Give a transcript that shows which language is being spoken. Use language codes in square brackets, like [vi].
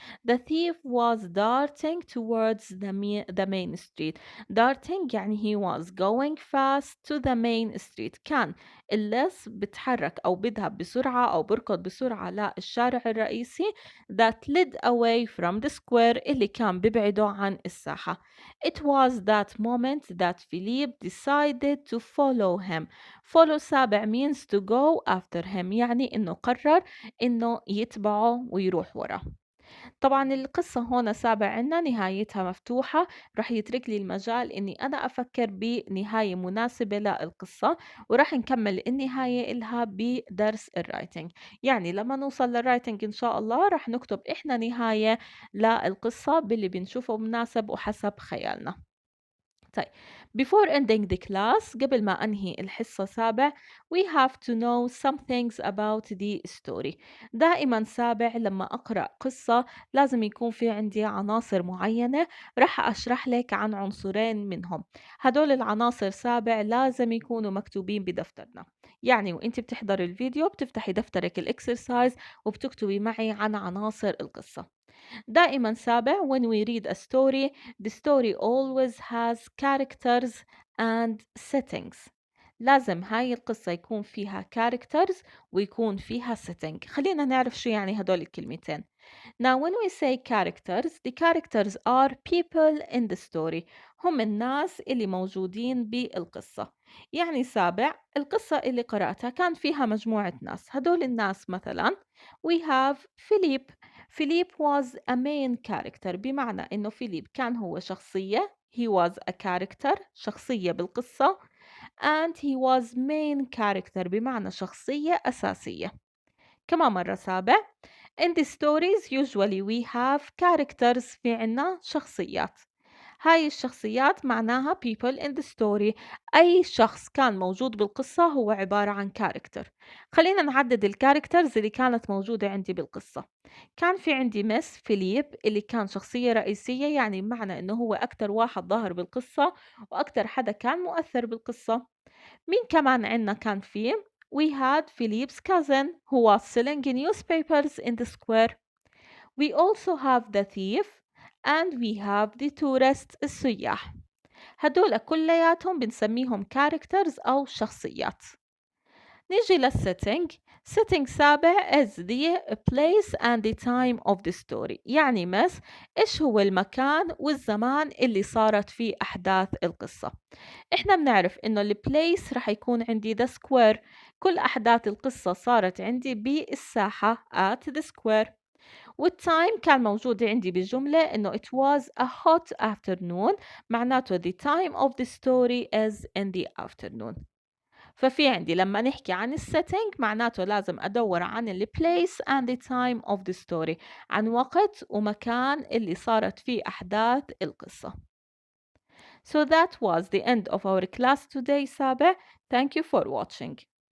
[en] The thief was darting towards the main street. Darting يعني he was going fast to the main street. [ar] كان اللص بتحرك أو بيذهب بسرعة أو بركض بسرعة للشارع الرئيسي [en] that led away from the square [ar] اللي كان ببعده عن الساحة. [en] It was that moment that Philippe decided to follow him. [ar] Follow سابع [en] means to go after him [ar] يعني إنه قرر إنه يتبعه ويروح وراه. طبعا القصة هون سابع عنا نهايتها مفتوحة، رح يترك لي المجال إني أنا أفكر بنهاية مناسبة للقصة، ورح نكمل النهاية إلها بدرس الرايتنج. يعني لما نوصل للرايتنج إن شاء الله رح نكتب إحنا نهاية للقصة باللي بنشوفه مناسب وحسب خيالنا. [en] طيب before ending the class [ar] قبل ما أنهي الحصة سابع [en] we have to know some things about the story. [ar] دائما سابع لما أقرأ قصة لازم يكون في عندي عناصر معينة رح أشرح لك عن عنصرين منهم. هدول العناصر سابع لازم يكونوا مكتوبين بدفترنا. يعني وانت بتحضر الفيديو بتفتحي دفترك الإكسرسايز وبتكتبي معي عن عناصر القصة. دائما سابع [en] when we read a story the story always has characters and settings. [ar] لازم هاي القصة يكون فيها characters ويكون فيها setting. خلينا نعرف شو يعني هدول الكلمتين. [en] Now when we say characters the characters are people in the story. [ar] هم الناس اللي موجودين بالقصة. يعني سابع القصة اللي قرأتها كان فيها مجموعة ناس. هدول الناس مثلا [en] we have Philip. Philip was a main character [ar] بمعنى إنه فيليب كان هو شخصية. [en] He was a character شخصية بالقصة and he was main character [ar] بمعنى شخصية أساسية. كمان مرة سابع [en] in the stories usually we have characters [ar] في عنا شخصيات. هاي الشخصيات معناها [en] people in the story. [ar] أي شخص كان موجود بالقصة هو عبارة عن character. خلينا نعدد الكاركترز اللي كانت موجودة عندي بالقصة. كان في عندي مس فيليب اللي كان شخصية رئيسية يعني بمعنى إنه هو أكتر واحد ظهر بالقصة وأكتر حدا كان مؤثر بالقصة. مين كمان عنا كان فيه؟ [en] We had Philip's cousin who was selling newspapers in the square. We also have the thief and we have the tourists السياح. [ar] هدول كلياتهم بنسميهم characters أو شخصيات. نيجي للsetting. setting سابع [en] is the place and the time of the story، [ar] يعني إيش هو المكان والزمان اللي صارت فيه أحداث القصة. إحنا بنعرف إنه البليس رح يكون عندي the square، كل أحداث القصة صارت عندي بالساحة [en] at the square. [ar] والتايم كان موجود عندي بالجملة إنه [en] it was a hot afternoon، معناته the time of the story is in the afternoon. [ar] ففي عندي لما نحكي عن السيتنج معناته لازم أدور عن ال place [en] and the time of the story، [ar] عن وقت ومكان اللي صارت فيه أحداث القصة. [en] So that was the end of our class today سابع. Thank you for watching.